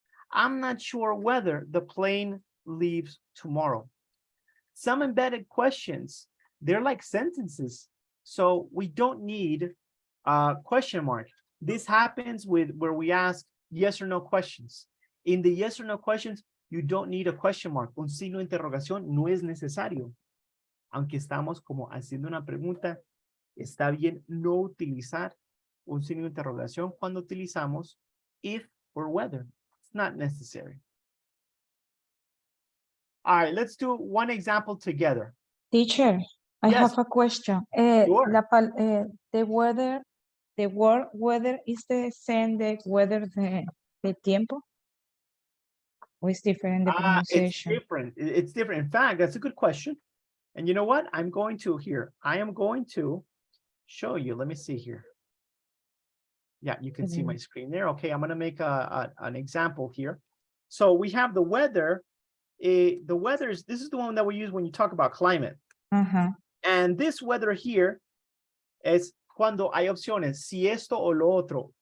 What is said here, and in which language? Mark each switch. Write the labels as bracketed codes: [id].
[en] I'm not sure whether the plane leaves tomorrow. Some embedded questions, they're like sentences. So we don't need a question mark. This happens with where we ask yes or no questions. In the yes or no questions, you don't need a question mark. [es] Un signo de interrogación no es necesario. Aunque estamos como haciendo una pregunta, está bien no utilizar un signo de interrogación cuando utilizamos if or whether. [en] It's not necessary. All right, let's do one example together. Teacher, I Yes. have a question. Sure. The weather, the word weather is the same the weather the tiempo? Or is different in the It's pronunciation? different. It's different. In fact, that's a good question. And you know what? I'm going to here. I am going to show you. Let me see here. Yeah, you can see my screen there. Okay, I'm going to make an example here. So we have the weather. The weather is, this is the one that we use when you talk about climate. Uh-huh. And this weather here [es] es cuando hay opciones, si esto o lo otro.